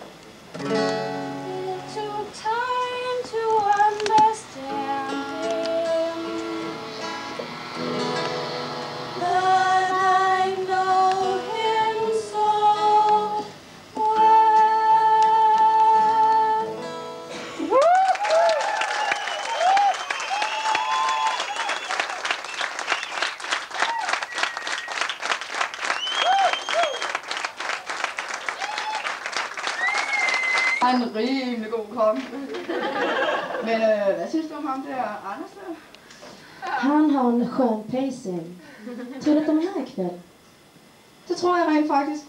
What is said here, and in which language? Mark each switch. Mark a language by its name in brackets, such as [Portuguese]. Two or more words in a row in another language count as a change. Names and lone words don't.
[English] It took time to understand him, but I know him so well. [Danish] Han er en rimelig god konge. Men hvad synes du om ham der, Anders der? [Swedish] Han har en skön pacing. Tror du att de är här ikväll? [Danish] Det tror jeg rent faktisk.